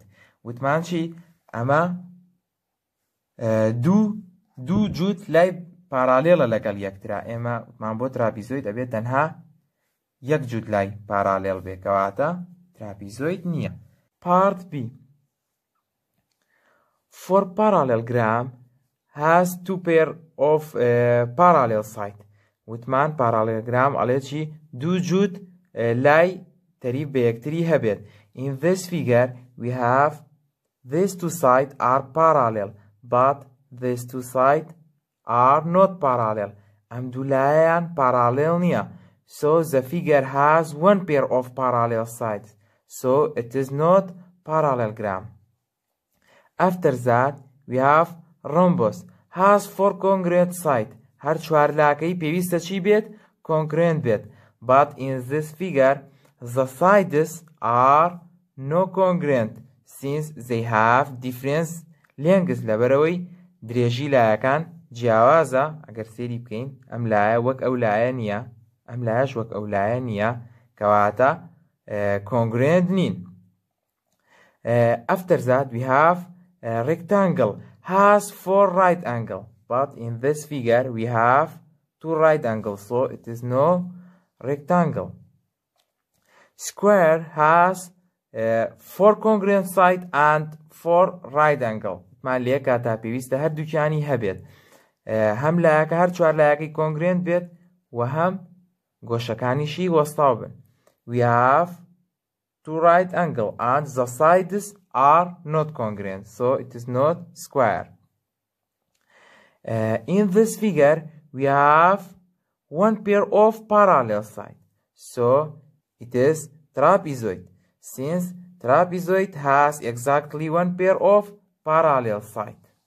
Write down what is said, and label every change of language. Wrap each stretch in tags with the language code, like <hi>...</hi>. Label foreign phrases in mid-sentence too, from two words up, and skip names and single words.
<ckb>وتمان چی؟ ئەمە دوو جووت لای پارالێڵە لەگەڵ یەکترا، ئێمە وتمان بۆ تراپیزۆید ئەبێت تەنها یەک جووت لای پارالێڵ بێ، کەواتە تراپیزۆید نییە.</ckb> <en>Part B. For parallelogram has two pair of parallel sides.</en> <ckb>وتمان parallelogram ئەڵێ چی؟ دوو جووت لای تەریب بە یەکتری هەبێت.</ckb> <en>In this figure we have these two sides are parallel, but these two sides are not parallel.</en> <ckb>ئەم دوو لایەیان parallel نییە.</ckb> <en>So the figure has one pair of parallel sides, so it is not parallelogram. After that we have rhombus has four congruent sides.</en> <ckb>هەر چوار لاکەی پێویستە چی بێت؟ congruent بێت.</ckb> <en>But in this figure the sides are not congruent since they have different lengths.</en> <ckb>لەبەرەوەی درێژی لایەکان جیاوازە. ئەگەر سێری بکەین ئەم لایە وەک ئەو لایە نییە، ئەم لایەش وەک ئەو لایە نییە، کەواتە congruent نین.</ckb> <en>After that we have rectangle has four right angle, but in this figure we have two right angles, so it is no rectangle. Square has four congruent sides and four right angle.</en> <ckb>مان لێ کاتا پێویستە هەردووکیانی هەبێت، هەم لایەکە هەر چوار لایەکەی کۆنگرێنت بێت و هەم گۆشەکانیشی وەستاو بن.</ckb> <en>We have two right angle and the sides are not congruent, so it is not square. In this figure we have one pair of parallel sides, so it is trapezoid, since trapezoid has exactly one pair of parallel sides.</en>